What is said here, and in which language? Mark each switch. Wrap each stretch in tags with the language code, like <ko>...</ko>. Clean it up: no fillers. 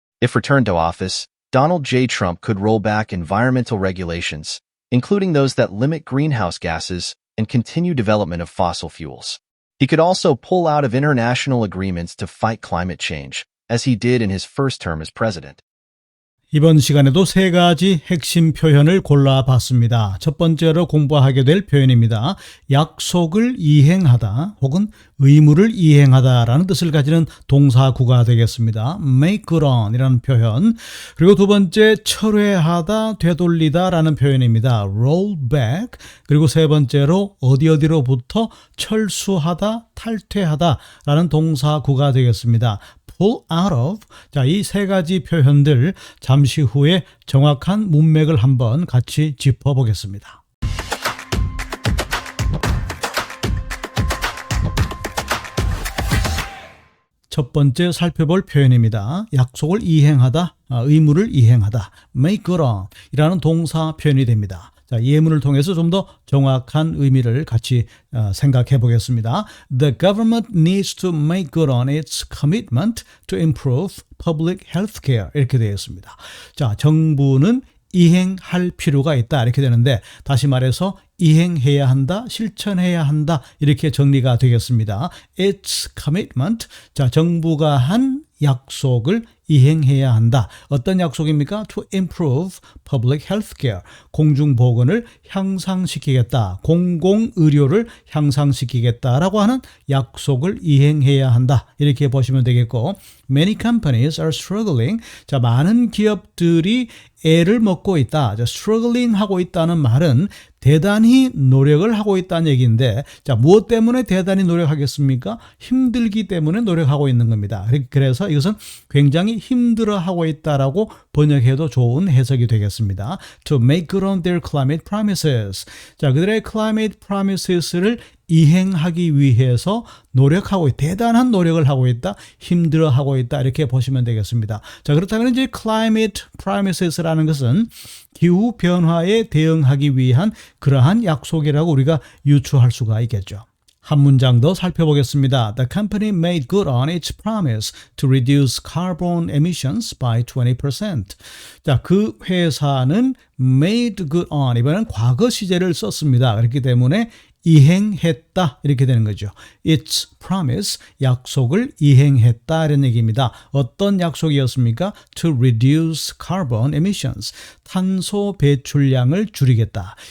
<en>If returned to office, Donald J. Trump could roll back environmental regulations, including those that limit greenhouse gases and continue development of fossil fuels. He could also pull out of international agreements to fight climate change, as he did in his first term as president.</en> <ko>이번 시간에도 세 가지 핵심 표현을 골라봤습니다. 첫 번째로 공부하게 될 표현입니다. 약속을 이행하다 혹은 의무를 이행하다라는 뜻을 가지는 동사구가 되겠습니다. make good on 이라는 표현. 그리고 두 번째 철회하다, 되돌리다 라는 표현입니다.</ko> <en>roll back.</en> <ko>그리고 세 번째로 어디로부터 철수하다, 탈퇴하다 라는 동사구가 되겠습니다.</ko> <en>pull out of.</en> <ko>자, 이 세 가지 표현들 잠시 후에 정확한 문맥을 한번 같이 짚어보겠습니다. 첫 번째 살펴볼 표현입니다. 약속을 이행하다, 의무를 이행하다, make good on 이라는 동사 표현이 됩니다. 자, 예문을 통해서 좀 더 정확한 의미를 같이 생각해 보겠습니다.</ko> <en>The government needs to make good on its commitment to improve public health care</en> <ko>이렇게 되어 있습니다. 자, 정부는 이행할 필요가 있다 이렇게 되는데 다시 말해서 이행해야 한다, 실천해야 한다 이렇게 정리가 되겠습니다.</ko> <en>Its commitment,</en> <ko>자, 정부가 한 약속을 이행해야 한다. 어떤 약속입니까?</ko> <en>To improve public health care.</en> <ko>공중보건을 향상시키겠다. 공공의료를 향상시키겠다라고 하는 약속을 이행해야 한다. 이렇게 보시면 되겠고</ko> <en>Many companies are struggling.</en> <ko>자, 많은 기업들이 애를 먹고 있다. 자, struggling 하고 있다는 말은 대단히 노력을 하고 있다는 얘기인데 자, 무엇 때문에 대단히 노력하겠습니까? 힘들기 때문에 노력하고 있는 겁니다. 그래서 이것은 굉장히 힘들어하고 있다라고 번역해도 좋은 해석이 되겠습니다.</ko> <en>To make good on their climate promises.</en> <ko>자, 그들의 climate promises를 이행하기 위해서 노력하고 대단한 노력을 하고 있다, 힘들어하고 있다 이렇게 보시면 되겠습니다. 자, 그렇다면 이제 climate promises라는 것은 기후 변화에 대응하기 위한 그러한 약속이라고 우리가 유추할 수가 있겠죠. 한 문장 더 살펴보겠습니다.</ko> <en>The company made good on its promise to reduce carbon emissions by 20%.</en> <ko>자, 그 회사는 made good on, 이번엔 과거 시제를 썼습니다. 그렇기 때문에 이행했다 이렇게 되는 거죠.</ko> <en>Its promise,</en> <ko>약속을 이행했다 이런 얘기입니다. 어떤 약속이었습니까?</ko> <en>To reduce carbon emissions,</en> <ko>탄소 배출량을 줄이겠다.</ko>